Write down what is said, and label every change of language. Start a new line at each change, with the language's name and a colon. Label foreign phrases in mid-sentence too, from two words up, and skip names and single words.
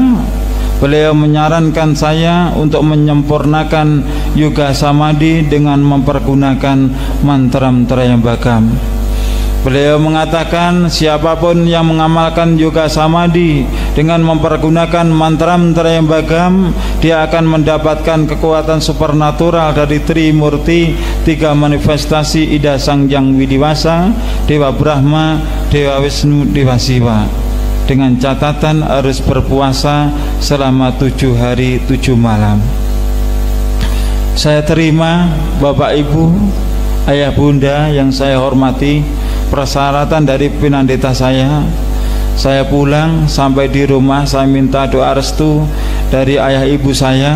Indonesian: Beliau menyarankan saya untuk menyempurnakan yoga samadhi dengan mempergunakan mantram Trayambakam. Beliau mengatakan siapapun yang mengamalkan yoga samadhi dengan mempergunakan mantram Trayambakam, dia akan mendapatkan kekuatan supernatural dari Trimurti, 3 manifestasi Ida Sangjang Widiwasa, Dewa Brahma, Dewa Wisnu, Dewa Siwa. Dengan catatan harus berpuasa selama 7 hari 7 malam. Saya terima Bapak Ibu, Ayah Bunda yang saya hormati, persyaratan dari Pinandita saya. Saya pulang, sampai di rumah saya minta doa restu dari ayah ibu saya.